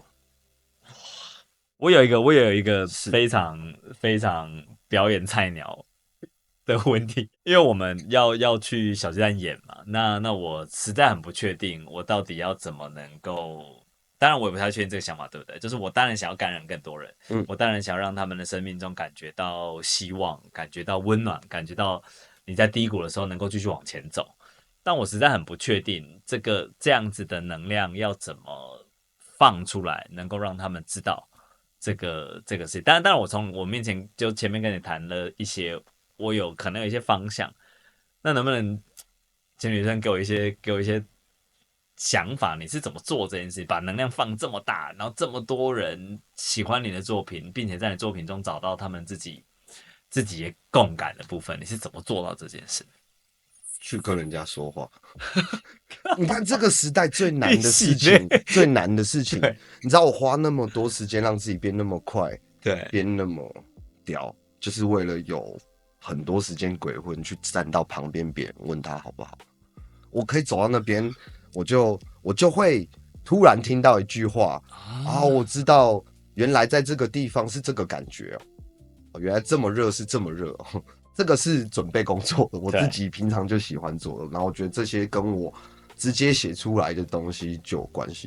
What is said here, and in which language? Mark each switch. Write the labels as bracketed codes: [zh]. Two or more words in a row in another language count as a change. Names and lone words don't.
[zh] 我有一個非常非常表演菜鳥的問題，因為我們要去小巨蛋演嘛，那我實在很不確定，我到底要怎麼能夠，當然我也不太確定這個想法對不對，就是我當然想要感染更多人，我當然想要讓他們的生命中感覺到希望，感覺到溫暖，感覺到你在低谷的時候能夠繼續往前走，但我實在很不確定這樣子的能量要怎麼放出來，能夠讓他們知道這個事情。當然，我從我面前就前面跟你談了一些，我有可能有一些方向，那能不能請女生給我一些想法？你是怎麼做這件事？把能量放這麼大，然後這麼多人喜歡你的作品，並且在你作品中找到他們自己也共感的部分，你是怎麼做到這件事？去跟人家說話。你看這個時代最難的事情，最難的事情，你知道我花那麼多時間讓自己变那麼快，对，变那麼屌，就是為了有很多時間鬼混去站到旁邊，別人問他好不好。我可以走到那邊，我就會突然聽到一句話，啊，我知道原來在這個地方是這個感覺哦，原來這麼熱是這麼熱哦。這個是準備工作的，我自己平常就喜歡做的，然後我覺得這些跟我直接寫出來的東西就有關係。